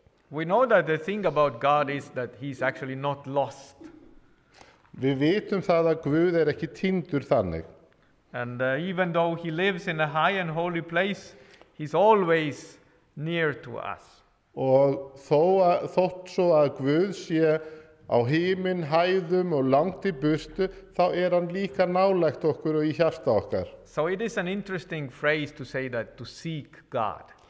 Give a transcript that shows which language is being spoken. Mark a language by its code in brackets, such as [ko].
[en] We know that the thing about God is that he's actually not lost. [is] Við vitum það að Guð ekki týndur þannig. [en] And even though he lives in a high and holy place, he's always near to us. [is] Og þótt svo að Guð sé á himinn, hæðum og langt í burtu, þá hann líka nálægt okkur og í hjarta okkar. [en] So it is an interesting phrase to say that, to seek God.